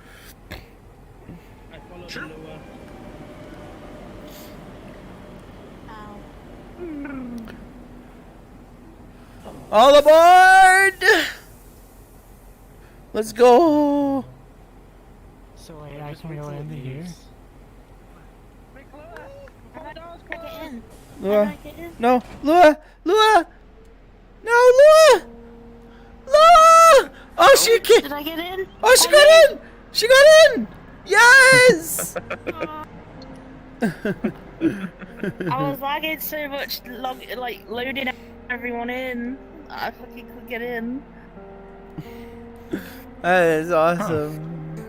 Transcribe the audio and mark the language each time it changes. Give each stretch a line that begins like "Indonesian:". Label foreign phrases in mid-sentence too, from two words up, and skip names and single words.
English: I follow the lure. All aboard! Let's go! So wait, I can go in here? Lua. No, Lua! Lua! No, Lua! Lua! Oh, she can't. Did I get in? Oh, she got in! She got in! Yes! I was lagging so much, loading everyone in. I fucking couldn't get in. That is awesome.